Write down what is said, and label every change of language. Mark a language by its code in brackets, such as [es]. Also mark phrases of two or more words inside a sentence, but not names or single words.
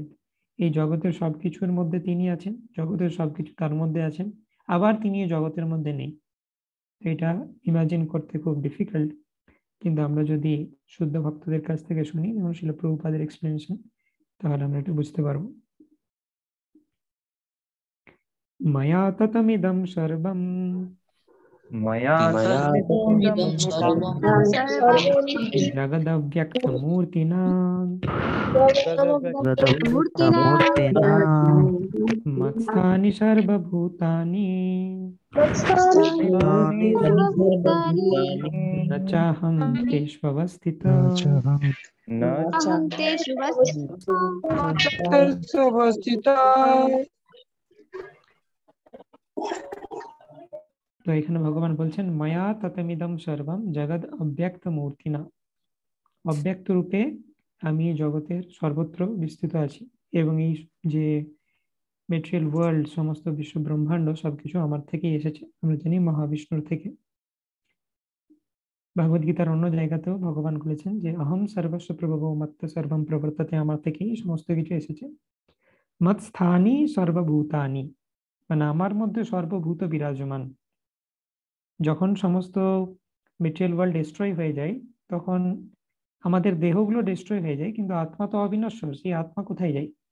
[bn] এই জগতের সবকিছুর মধ্যে তিনি আছেন, জগতের সবকিছু তার মধ্যে আছেন, আবার তিনি এই জগতের মধ্যে নেই। এটা ইমাজিন করতে খুব ডিফিকাল্ট, কিন্তু আমরা যদি শুদ্ধ ভক্তদের কাছ থেকে শুনি, যেমন শিল প্রভুপাদের এক্সপ্লেনেশন, তাহলে আমরা এটা বুঝতে পারবো। [sa] मया ततमिदं सर्वं मया मया तद्विदं ततमिदं सर्वं जगदव्यक्तमूर्तिना मूर्तिना मूर्तिना मत्स्थानि सर्वभूतानि मत्स्थानि सर्वभूतानि न चाहं तेष्वस्थितः। न अहं तेषु [bn] তো এখানে ভগবান বলছেন [sa] মায়া ততমিদম সর্বম জগৎ অব্যক্ত মূর্তিনা, [bn] অব্যক্ত রূপে আমি জগতের সর্বত্র বিস্তৃত আছি এবং এই যে [en] material world, [bn] সমস্ত বিশ্ব ব্রহ্মাণ্ড সবকিছু আমার থেকেই এসেছে, আমরা জানি মহাবিষ্ণুর থেকে। ভগবদ গীতার অন্য জায়গাতেও ভগবান বলেছেন যে [sa] অহম সর্বস্ব প্রভব মত্ত সর্বম প্রবর্ততে, [bn] আমার থেকেই সমস্ত কিছু এসেছে। [sa] মৎ স্থানি সর্বভূতানি, [bn] মানে আমার মধ্যে সর্বভূত বিরাজমান। যখন সমস্ত [en] material world destroy [bn] হয়ে যায় তখন আমাদের দেহগুলো ডিস্ট্রয় হয়ে যায়, কিন্তু আত্মা তো অবিনশ্বর, সেই আত্মা কোথায় যায়?